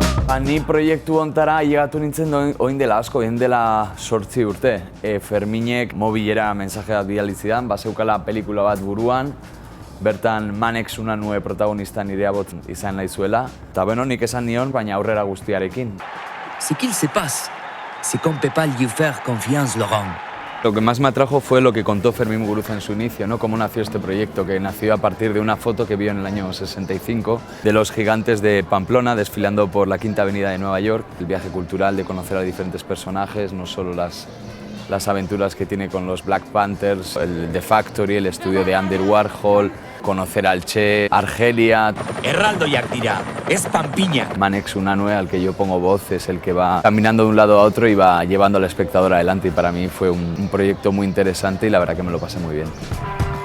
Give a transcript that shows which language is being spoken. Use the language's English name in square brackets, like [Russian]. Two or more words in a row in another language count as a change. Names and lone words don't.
[Basque] Ni proiektu hontara llegatu nintzen oin dela asko, oin dela 8 urte. Ferminek mobilera mensaje bat bidali zidan, bazeukala pelikula bat buruan, bertan Manex Unanue protagonista nire abot izan nahi zuela. Eta beno, nik esan nion, baina aurrera guztiarekin. [French] Ce qu'il se passe, c'est qu'on ne peut pas lui faire confiance, Laurent. [Spanish] Lo que más me atrajo fue lo que contó Fermín Muguruza en su inicio, ¿no? Cómo nació este proyecto, que nació a partir de una foto que vio en el año 65 de los gigantes de Pamplona desfilando por la Quinta Avenida de Nueva York. El viaje cultural de conocer a diferentes personajes, no solo las aventuras que tiene con los Black Panthers, el The Factory, el estudio de Andy Warhol, conocer al Che, Argelia. [Basque] Erraldoiak dira, ez panpina. [Spanish] Manex Unanue, al que yo pongo voz, es el que va caminando de un lado a otro y va llevando al espectador adelante, y para mí fue un proyecto muy interesante y la verdad que me lo pasé muy bien.